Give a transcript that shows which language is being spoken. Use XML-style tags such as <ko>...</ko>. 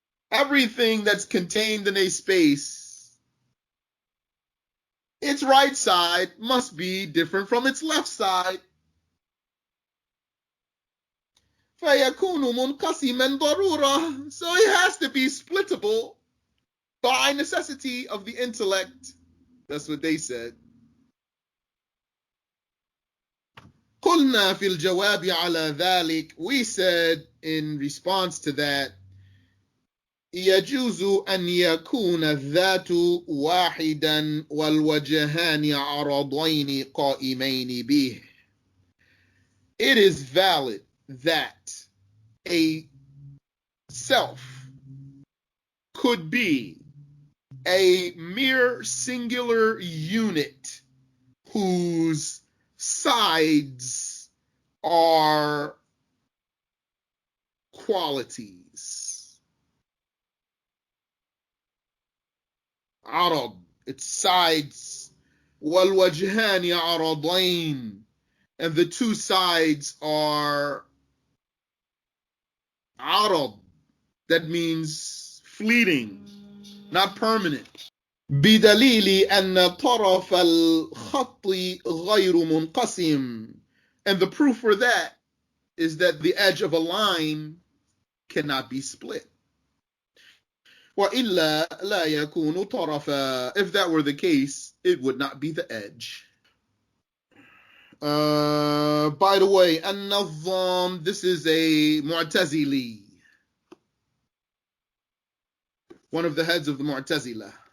<en>Everything that's contained in a space, its right side must be different from its left side.</en> <ar>فيكون منقسما ضرورة.</ar> <en>So it has to be splittable by necessity of the intellect. That's what they said.</en> <ar>قلنا في الجواب على ذلك,</ar> <en>we said in response to that,</en> <ar>يجوز أن يكون الذات واحدا والوجهان عرضين قائمين به.</ar> <en>It is valid that a self could be a mere singular unit whose sides are qualities. عرض, its sides.</en> <ar>والوجهان عرضين,</ar> <en>and the two sides are عرض. That means fleeting, not permanent.</en> <ar>بدليل أن طرف الخط غير منقسم.</ar> <en>And the proof for that is that the edge of a line cannot be split.</en> <ar>وإلا لا يكون طرفا.</ar> <en>If that were the case, it would not be the edge. By the way, An-Nazam, this is a Mu'tazili, one of the heads of the Mu'tazila.</en>